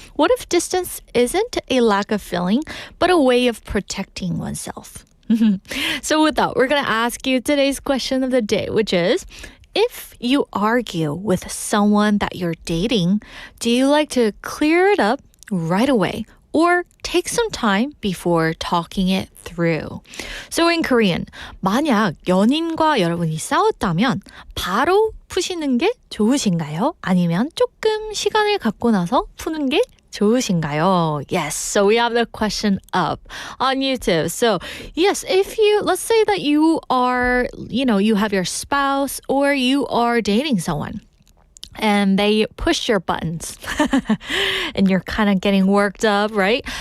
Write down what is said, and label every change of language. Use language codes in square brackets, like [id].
[en] What if distance isn't a lack of feeling, but a way of protecting oneself? So with that, we're going to ask you today's question of the day, which is, if you argue with someone that you're dating, do you like to clear it up right away or take some time before talking it through? So in Korean, [ko] 만약 연인과 여러분이 싸웠다면 바로 푸시는 게 좋으신가요? 아니면 조금 시간을 갖고 나서 푸는 게 좋으신가요? [en] Yes, so we have the question up on YouTube. So yes, let's say that you are, you have your spouse or you are dating someone and they push your buttons and you're kind of getting worked up, right?